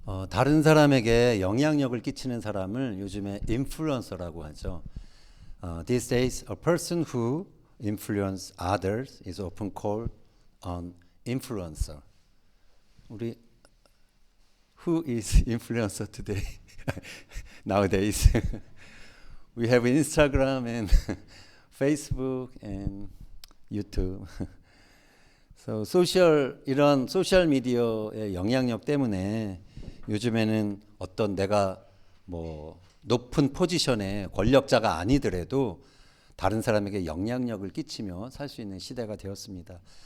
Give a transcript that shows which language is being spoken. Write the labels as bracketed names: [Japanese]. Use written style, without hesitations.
[Korean] 다른 사람에게 영향력을 끼치는 사람을 요즘에 인플루언서라고 하죠. [English] These days, a person who influence others is often called an influencer. 우리 who is influencer today? Nowadays, we have Instagram and Facebook and YouTube. [Korean] So 이런 소셜 미디어의 영향력 때문에 요즘에는 어떤 내가 뭐 높은 포지션의 권력자가 아니더라도 다른 사람에게 영향력을 끼치며 살 수 있는 시대가 되었습니다.